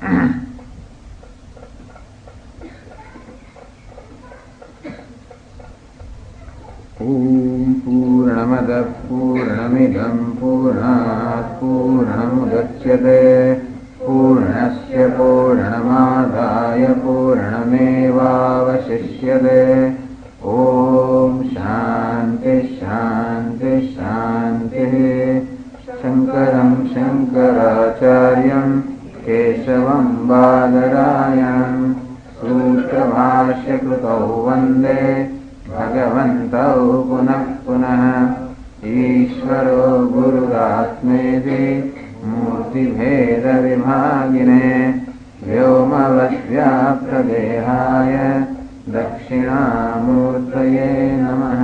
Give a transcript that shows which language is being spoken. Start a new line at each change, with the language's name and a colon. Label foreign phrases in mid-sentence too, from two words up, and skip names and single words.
Sanskrit: ઓમ પૂર્ણમદ પૂર્ણમિદં પૂર્ણાત પૂર્ણમુદચ્યતે પૂર્ણસ્ય પૂર્ણમાદાય પૂર્ણમેવાવશિષ્યતે. ઓમ શાંતિ શાંતિ શાંતિ. શંકર पूर्वं बादरायणं सूत्रभाष्यकृतौ वन्दे भगवन्तौ पुनः पुनः। ईश्वरो गुरुरात्मेति मूर्तिभेदविभागिने व्योमवद्व्याप्तदेहाय दक्षिणामूर्तये नमः।